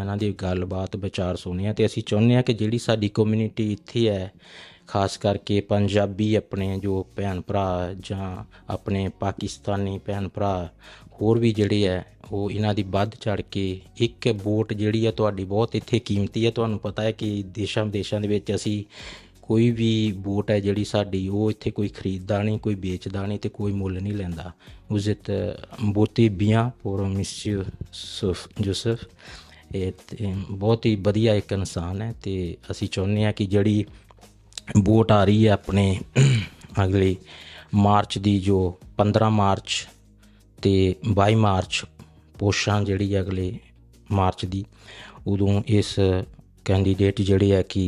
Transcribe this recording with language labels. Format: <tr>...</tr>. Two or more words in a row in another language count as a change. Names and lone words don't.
<pa>ਇਹਨਾਂ ਦੀ ਗੱਲਬਾਤ ਵਿਚਾਰ ਸੁਣੇ ਅਤੇ ਅਸੀਂ ਚਾਹੁੰਦੇ ਹਾਂ ਕਿ ਜਿਹੜੀ ਸਾਡੀ ਕਮਿਊਨਿਟੀ ਇੱਥੇ ਹੈ ਖਾਸ ਕਰਕੇ ਪੰਜਾਬੀ ਆਪਣੇ ਜੋ ਭੈਣ ਭਰਾ ਜਾਂ ਆਪਣੇ ਪਾਕਿਸਤਾਨੀ ਭੈਣ ਭਰਾ ਹੋਰ ਵੀ ਜਿਹੜੇ ਹੈ ਉਹ ਇਹਨਾਂ ਦੀ ਵੱਧ ਚੜ੍ਹ ਕੇ ਇੱਕ ਵੋਟ ਜਿਹੜੀ ਹੈ ਤੁਹਾਡੀ ਬਹੁਤ ਇੱਥੇ ਕੀਮਤੀ ਹੈ ਤੁਹਾਨੂੰ ਪਤਾ ਹੈ ਕਿ ਦੇਸ਼ਾਂ ਵਿਦੇਸ਼ਾਂ ਦੇ ਵਿੱਚ ਅਸੀਂ ਕੋਈ ਵੀ ਵੋਟ ਹੈ ਜਿਹੜੀ ਸਾਡੀ ਉਹ ਇੱਥੇ ਕੋਈ ਖਰੀਦਦਾ ਨਹੀਂ ਕੋਈ ਵੇਚਦਾ ਨਹੀਂ ਅਤੇ ਕੋਈ ਮੁੱਲ ਨਹੀਂ ਲੈਂਦਾ</pa> <fr>vous êtes voté bien pour monsieur Joseph</fr> <pa>ਬਹੁਤ ਹੀ ਵਧੀਆ ਇੱਕ ਇਨਸਾਨ ਹੈ ਅਤੇ ਅਸੀਂ ਚਾਹੁੰਦੇ ਹਾਂ ਕਿ ਜਿਹੜੀ ਵੋਟ ਆ ਰਹੀ ਹੈ ਆਪਣੇ ਅਗਲੇ ਮਾਰਚ ਦੀ ਜੋ 15 ਮਾਰਚ ਅਤੇ 22 ਮਾਰਚ ਪੋਸ਼ਾਂ ਜਿਹੜੀ ਹੈ ਅਗਲੇ ਮਾਰਚ ਦੀ ਉਦੋਂ ਇਸ ਕੈਂਡੀਡੇਟ ਜਿਹੜੇ ਹੈ ਕਿ</pa>